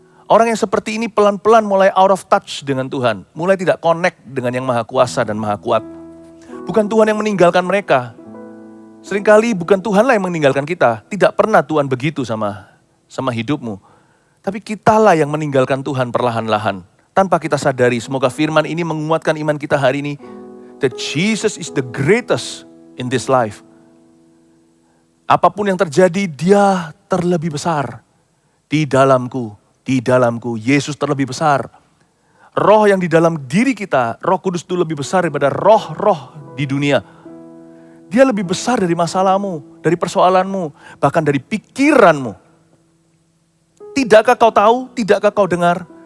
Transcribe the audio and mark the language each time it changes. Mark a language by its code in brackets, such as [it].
[id] Orang yang seperti ini pelan-pelan mulai [en] out of touch [id] dengan Tuhan. Mulai tidak connect dengan yang maha kuasa dan maha kuat. Bukan Tuhan yang meninggalkan mereka. Seringkali bukan Tuhanlah yang meninggalkan kita. Tidak pernah Tuhan begitu sama hidupmu. Tapi kitalah yang meninggalkan Tuhan perlahan-lahan. Tanpa kita sadari, semoga firman ini menguatkan iman kita hari ini. [en] That Jesus is the greatest in this life. [id] Apapun yang terjadi, dia terlebih besar. Di dalamku, Yesus terlebih besar. Roh yang di dalam diri kita, Roh Kudus itu lebih besar daripada roh-roh di dunia. Dia lebih besar dari masalahmu, dari persoalanmu, bahkan dari pikiranmu. Tidakkah kau tahu? Tidakkah kau dengar?